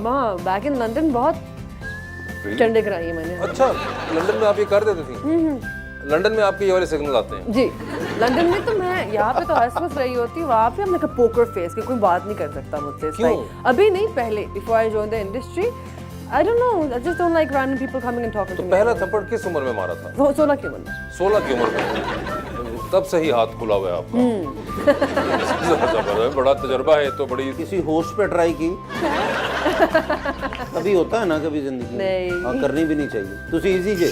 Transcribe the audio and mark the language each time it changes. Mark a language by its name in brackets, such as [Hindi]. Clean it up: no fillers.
[Hindi] माँ [English] back in London [Hindi] बहुत चंडे कराई है मैंने। अच्छा, लंदन में आप ये कर देती थी? लंदन में आपके ये वाले सिग्नल आते हैं? जी, लंदन में तो मैं यहाँ पे तो हंस रही होती हूँ, वहाँ पे हमने कहा पोकर फेस कि कोई बात नहीं कर सकता मुझसे। क्यों? अभी नहीं, पहले [English] Before I join the industry. I don't know, I just don't like random people coming and talking [Hindi] तो [English] to me. [Hindi] पहला थप्पड़ किस उम्र में मारा था? वो 16 की उम्र में। 16 की उम्र में? तब से ही हाथ खुला हुआ है आपका। जबरदस्त, बड़ा तजुर्बा है तो बड़ी। किसी होस्ट पे ट्राई की? कभी होता है ना कभी जिंदगी में। नहीं। हाँ, करनी भी नहीं चाहिए। तुसी इजी जे